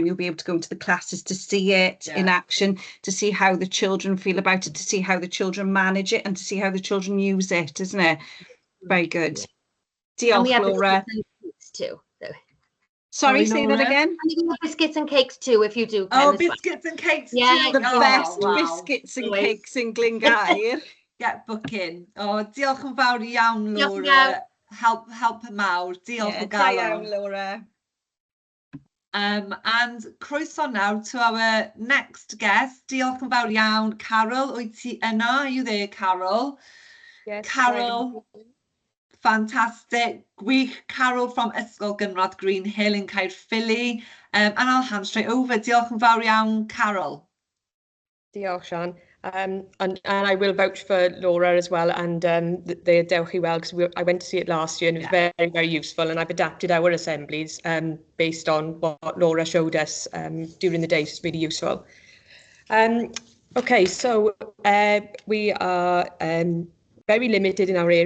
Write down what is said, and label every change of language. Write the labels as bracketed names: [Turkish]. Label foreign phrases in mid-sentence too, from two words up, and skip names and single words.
[English] You'll be able to go into the classes to see it in action, to see how the children feel about it, to see how the children manage it, and to see how the children use it, isn't it? Very good. Diolch, Laura. Too. Sorry, say that again. And you can have biscuits and cakes too if you do. Biscuits and cakes too. The best biscuits and cakes in Glynggair. Get booking. [Welsh] Diolch yn fawr iawn, Laura. Help mawr. Diolch o galon. Iawn, Laura. [English] And croeso now to our next guest. [Welsh] Diolch yn fawr iawn, Carol. Wyt ti yna? [English] Are you there, Carol? Yes. Carol. Fantastic. [Welsh] Gwych. [English] Carol from Ysgol Gynradd Green Hill in Caerphilly. And I'll hand straight over. [Welsh] Diolch yn fawr iawn, Carol. Diolch, Sian. [English] And I will vouch for Laura as well, and the Dewch I Weld, because I went to see it last year and it was very, very useful, and I've adapted our assemblies based on what Laura showed us during the day. So it's really useful. Okay, so we are very limited in our area.